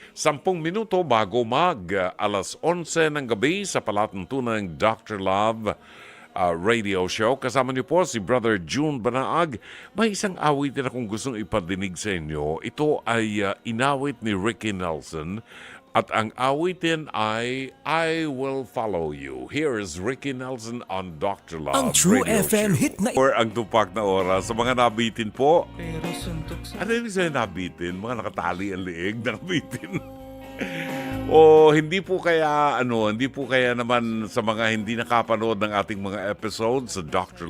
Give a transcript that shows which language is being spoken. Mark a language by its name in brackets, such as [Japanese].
[Filipino] 10 minuto bago alas 11 ng gabi sa palatuntunan ng Dr. Love radio show. Kasama niyo po si Brother June Banaag. May isang awitin akong gustong ipadinig sa inyo. Ito ay inawit ni Ricky Nelson at ang awitin ay I Will Follow You. [English] Here is Ricky Nelson on Dr. Love Ang True radio FM show. hit na [Filipino] Or ang tupak na oras sa mga nabitin po. Ano yung sa'yo nabitin? Mga nakatali ang liig, nabitin. O hindi po kaya naman sa mga hindi nakapanood ng ating mga episodes sa Dr.